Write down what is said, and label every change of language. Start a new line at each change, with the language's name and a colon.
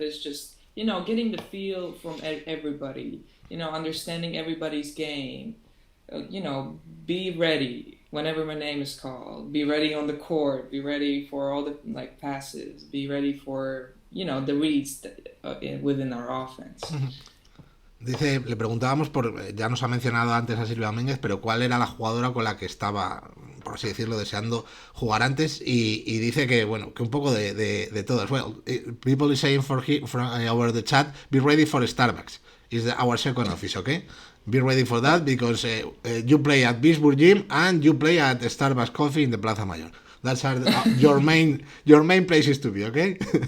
English: It's just getting the feel from everybody. Understanding everybody's game. Be ready whenever my name is called. Be ready on the court. Be ready for all the like passes. Be ready for the reads within our offense.
Spanish: Dice, le preguntábamos ya nos ha mencionado antes a Silvia Domínguez, pero cuál era la jugadora con la que estaba, por así decirlo, deseando jugar antes, y dice que, bueno, que un poco de todas.
English: Well, people is saying over the chat, be ready for Starbucks. Is our second office, okay? Be ready for that because you play at Bisburg Gym and you play at Starbucks Coffee in the Plaza Mayor. That's your main places to be, okay?